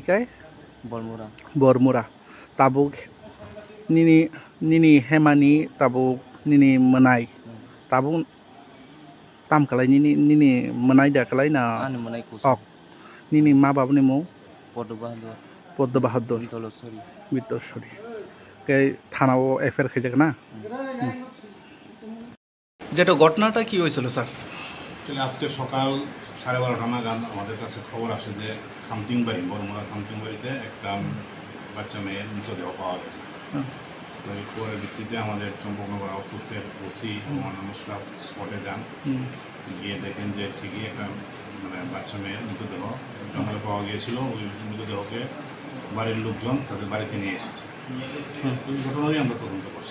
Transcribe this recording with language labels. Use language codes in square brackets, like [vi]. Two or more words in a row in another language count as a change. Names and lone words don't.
[trp] काय बरमुरा ताबुक निनी हेमानि ताबुक निनी मनाय ताबुक ताम कलाय निनी मनाय दा कलाय ना अक निनी मा बाबुनि मु पद्म बहादुर बितलसरी के थानाव एफआर खाइजाक ना [bn] যেটা ঘটনাটা কি হয়েছিল স্যার আজকে সকাল 12:30 নাগাদ আমাদের কাছে খবর আসে যে খামতিংবাড়ি বরমুড়া খামতিংবাড়িতে একটা বাচ্চা মেয়ের মৃতদেহ পাওয়া গেছে তো এই খবরের ভিত্তিতে আমাদের চম্পকনগর আউটপোস্টের ওসি মোহাম্মদ স্পটে যান গিয়ে দেখেন যে ঠিকই একটা বাচ্চা মেয়ের মৃতদেহ জঙ্গলে পাওয়া গিয়েছিল ওই মৃতদেহকে বাড়ির লোকজন তাদের বাড়িতে নিয়ে এসেছে তো এই ঘটনারই আমরা তদন্ত করছি